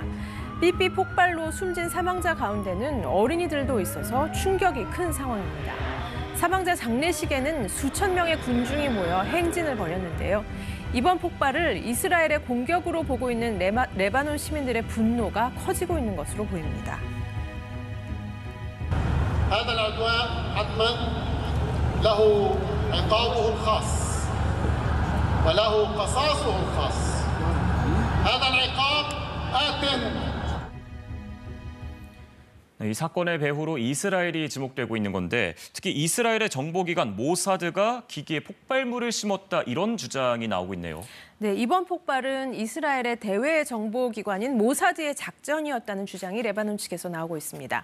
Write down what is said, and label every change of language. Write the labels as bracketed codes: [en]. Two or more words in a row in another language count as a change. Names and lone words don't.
[ko] 삐삐 폭발로 숨진 사망자 가운데는 어린이들도 있어서 충격이 큰 상황입니다. 사망자 장례식에는 수천 명의 군중이 모여 행진을 벌였는데요. 이번 폭발을 이스라엘의 공격으로 보고 있는 레바논 시민들의 분노가 커지고 있는 것으로 보입니다. [ar] هذا العدوان حتما له عقابه الخاص وله قصاصه الخاص. هذا العقاب آت. [ko] 이 사건의 배후로 이스라엘이 지목되고 있는 건데 특히 이스라엘의 정보기관 모사드가 기기에 폭발물을 심었다 이런 주장이 나오고 있네요. 네, 이번 폭발은 이스라엘의 대외 정보기관인 모사드의 작전이었다는 주장이 레바논 측에서 나오고 있습니다.